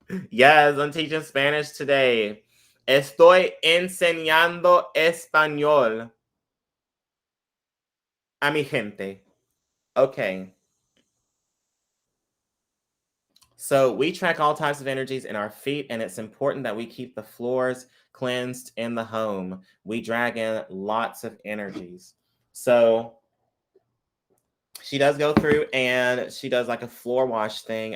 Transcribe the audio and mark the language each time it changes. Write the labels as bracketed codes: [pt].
[en] Yes, I'm teaching Spanish today. [es] Estoy enseñando español a mi gente. [en] Okay. So we track all types of energies in our feet, and it's important that we keep the floors cleansed in the home. We drag in lots of energies. So she does go through and she does like a floor wash thing.